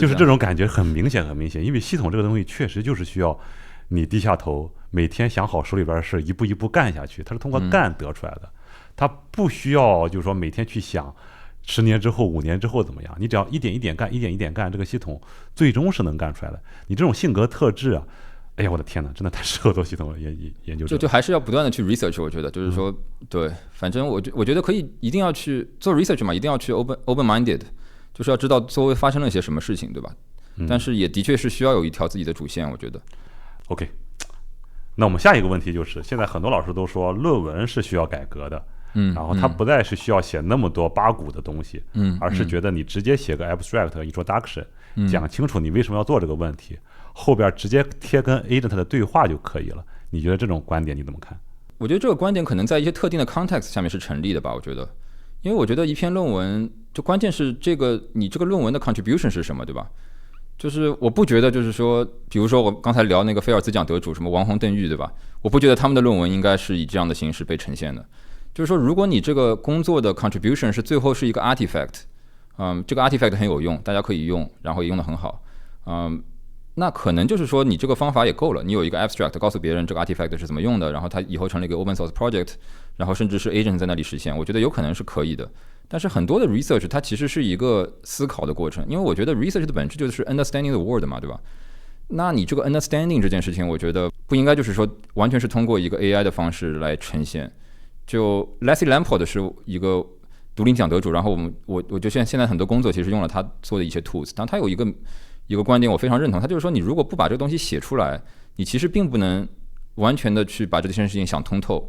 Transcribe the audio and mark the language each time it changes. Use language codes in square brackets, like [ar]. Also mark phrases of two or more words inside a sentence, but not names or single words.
[zh] 就是這種感覺很明顯，因為系統這個東西確實就是需要你低下頭，每天想好手裡邊的事，一步一步幹下去，它是通過幹得出來的，它不需要就是說每天去想10年之後、5年之後怎麼樣，你只要一點一點幹，一點一點幹，這個系統最終是能幹出來的。你這種性格特質啊，哎呀，我的天哪，真的太適合做系統研究者。就還是要不斷的去 research， 我覺得就是說，對，反正我覺得可以，一定要去做 research 嘛，一定要去 [en] open minded， [zh] 就是要知道周圍發生了一些什麼事情，对吧？但是也的確是需要有一條自己的主線，我覺得。 OK， 那我們下一個問題就是，現在很多老師都說論文是需要改革的，然後他不再是需要寫那麼多八股的東西，而是覺得你直接寫個 [en] abstract introduction， [zh] 講清楚你為什麼要做這個問題，後邊直接貼跟 agent 的對話就可以了。你覺得這種觀點你怎麼看？我覺得這個觀點可能在一些特定的 context 下面是成立的吧，我覺得，因為我覺得一篇論文就關鍵是你這個論文的 contribution 是什麼，對吧？就是我不覺得就是說，比如說我剛才聊那個菲爾茲獎得主什麼王鴻鄧玉，對吧？我不覺得他們的論文應該是以這樣的形式被呈現的。就是說，如果你這個工作的 contribution 是最後是一個 artifact，這個 artifact 很有用，大家可以用，然後也用得很好，那可能就是說你這個方法也夠了，你有一個 abstract 告訴別人這個 artifact 是怎麼用的，然後它以後成了一個 [en] open source project， [zh] 然後甚至是 agent 在那裡實現，我覺得有可能是可以的。但是很多的 research 它其實是一個思考的過程，因為我覺得 research 的本質就是 [en] understanding the world [zh] 嘛，對吧？那你這個 understanding 這件事情，我覺得不應該就是說完全是通過一個 AI 的方式來呈現。就 Leslie Lamport 是一個獨立獎得主，然後我就現在很多工作其實用了他做的一些 tools， 但他有一個觀點我非常認同，他就是說你如果不把這個東西寫出來，你其實並不能完全的去把這件事情想通透。